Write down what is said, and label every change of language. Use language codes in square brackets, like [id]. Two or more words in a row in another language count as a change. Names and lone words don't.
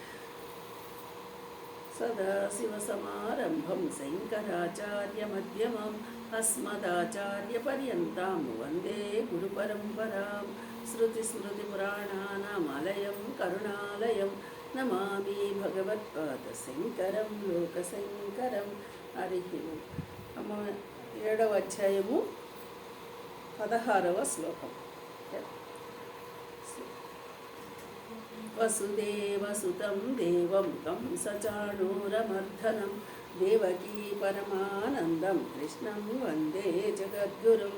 [sa] सदाशिवसमारम्भं शङ्कराचार्यमध्यमम् अस्मदाचार्यपर्यन्तां वन्दे गुरुपरम्परां। श्रुतिस्मृतिपुराणानामालयं करुणालयं नमामि भगवत्पादशङ्करं लोकशङ्करं। हरिः ओम्। [te] 7వ అధ్యాయము 16వ శ్లోకం. [sa] वसुदेवसुतं देवं कंसचाणूरमर्दनं देवकी परमानन्दं कृष्णं वन्दे जगद्गुरुम्.